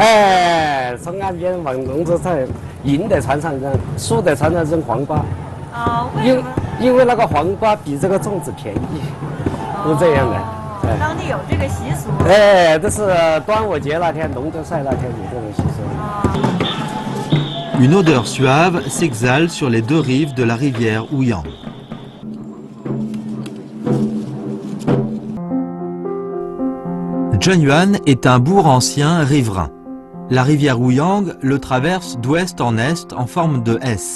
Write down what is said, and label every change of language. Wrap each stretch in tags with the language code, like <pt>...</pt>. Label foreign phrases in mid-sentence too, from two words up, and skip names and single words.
<zh>从岸边往龙舟在赢的船上扔，输的船上扔黄瓜。哦，因为那个黄瓜比这个粽子便宜，是这样的。当地有这个习俗。这是端午节那天，龙舟赛那天有这种习俗。</zh> <fr>Une odeur suave s'exhale sur les deux rives de la rivière Ouyang. Zhenyuan est un bourg ancien riverain. La rivière Ouyang le traverse d'ouest en est en forme de S.</fr>